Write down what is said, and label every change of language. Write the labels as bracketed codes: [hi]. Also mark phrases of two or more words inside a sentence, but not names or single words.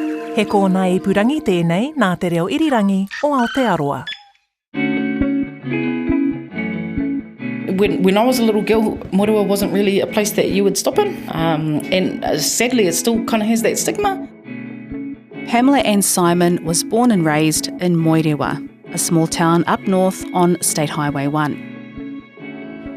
[mi] He kōna I purangi tēnei nā te reo irirangi o Aotearoa. [en] When I was a little girl, Moerewa wasn't really a place that you would stop in. And sadly, it still kind of has that stigma. Pamela Ann Simon was born and raised in Moerewa, a small town up north on State Highway 1.